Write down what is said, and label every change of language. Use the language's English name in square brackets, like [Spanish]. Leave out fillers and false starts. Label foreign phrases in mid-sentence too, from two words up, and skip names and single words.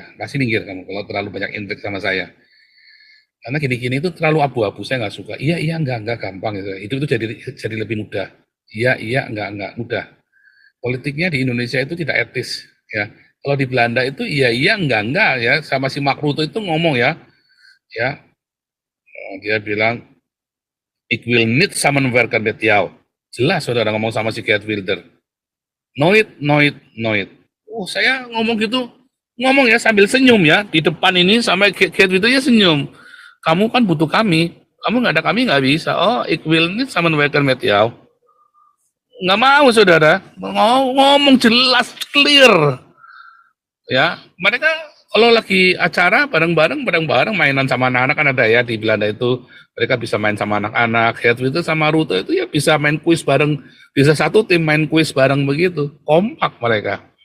[Indonesian] Pasti minggir kamu kalau terlalu banyak intrik sama saya. Karena gini-gini itu terlalu abu-abu, saya nggak suka. Iya, iya, enggak, gampang gitu. Itu jadi lebih mudah. Iya, iya, enggak, mudah. Politiknya di Indonesia itu tidak etis, ya. Kalau di Belanda itu iya, iya, enggak, ya. Sama si Mark Rutte itu ngomong ya, ya, dia bilang, [Dutch] ik will niet samenwerken met jou. [Indonesian] Jelas saudara ngomong sama si Geert Wilder. [Dutch] Nooit, nooit, nooit. [Indonesian] Oh, saya ngomong gitu, ngomong ya sambil senyum ya, di depan ini sampai Geert Wildernya senyum. Kamu kan butuh kami nggak ada kami nggak bisa. [Dutch] Oh, ik will niet samenwerken met jou. [Indonesian] Nggak mau saudara, ngomong jelas, clear. Ya, mereka kalau lagi acara bareng-bareng mainan sama anak-anak, kan ada ya di Belanda itu, mereka bisa main sama anak-anak. Geert Wilder sama Rutte itu ya bisa main kuis bareng, bisa satu tim main kuis bareng begitu, kompak mereka.